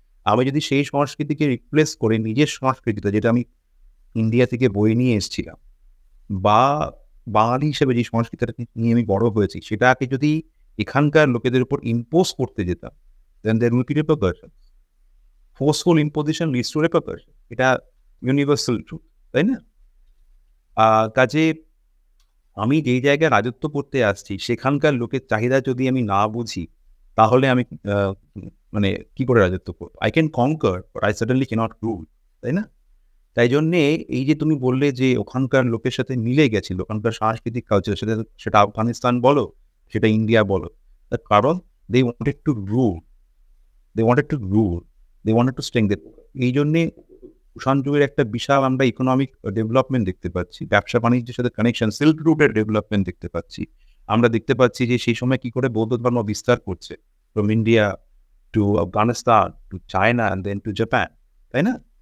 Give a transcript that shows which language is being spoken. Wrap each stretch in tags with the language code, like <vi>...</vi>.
<bn>আমি যদি সেই সংস্কৃতিকে রিপ্লেস করে নিজের সংস্কৃতিটা, যেটা আমি ইন্ডিয়া থেকে বয়ে নিয়ে এসেছিলাম, বা বাঙালি হিসেবে যে সংস্কৃতিটা নিয়ে আমি বড় হয়েছি, সেটাকে যদি এখানকার লোকেদের উপর ইম্পোজ করতে যেতাম,</bn> <en>then there will be repercussions. Forceful imposition leads to repercussion.</en> <bn>এটা ইউনিভার্সাল ট্রুথ, তাই না? কাজেই আমি যেই জায়গায় রাজত্ব করতে আসছি সেখানকার লোকের চাহিদা যদি আমি না বুঝি, তাহলে আমি মানে কি করে রাজত্ব করব?</bn> <en>I can conquer, but I certainly cannot rule,</en> <bn>তাই না? তাই জন্যে এই যে তুমি বললে যে ওখানকার লোকের সাথে মিলে গেছিল, ওখানকার সাংস্কৃতিক কালচার সেটা সেটা আফগানিস্তান বলো, সেটা ইন্ডিয়া বলো। তার কারণ</bn> <en>they wanted to rule, they wanted to rule, they wanted to strengthen।</en> <bn>এই জন্যে কুষাণ যুগের একটা বিশাল আমরা ইকোনমিক ডেভেলপমেন্ট দেখতে পাচ্ছি। ব্যবসা-বাণিজ্যের সাথে কানেকশন, সিল্ক রুটের ডেভেলপমেন্ট দেখতে পাচ্ছি। আমরা দেখতে পাচ্ছি যে সেই সময় কি করে বৌদ্ধ ধর্ম বিস্তার করছে।</bn> <en>from India to Afghanistan, to China and then to Japan,</en> <bn>তাই না?</bn>